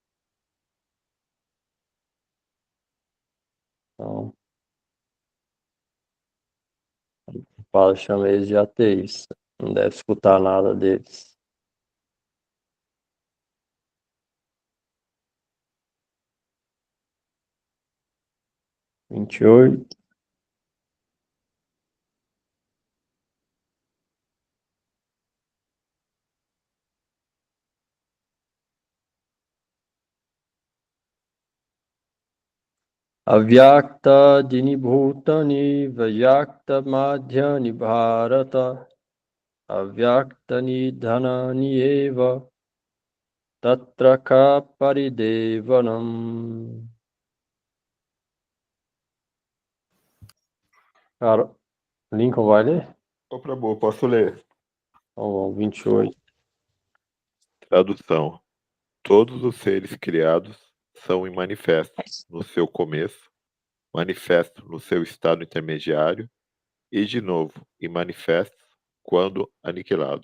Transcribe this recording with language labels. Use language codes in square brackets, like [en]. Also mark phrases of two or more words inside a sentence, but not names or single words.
[pt] Então, fala, chama eles de ateístas. Não deve escutar nada deles. Vinte e oito. [sa] अव्यक्त दिनिभूतानि व्यक्त मध्यानि भारत अव्यक्त निधनानि एव तत्र क परिदेवनम्. [pt] Cara, Lincoln vai ler? Ô, Prabhu, posso ler? Então, 28. Tradução. Todos os seres criados são manifestos no seu começo, manifestos no seu estado intermediário e, de novo, manifestos quando aniquilados.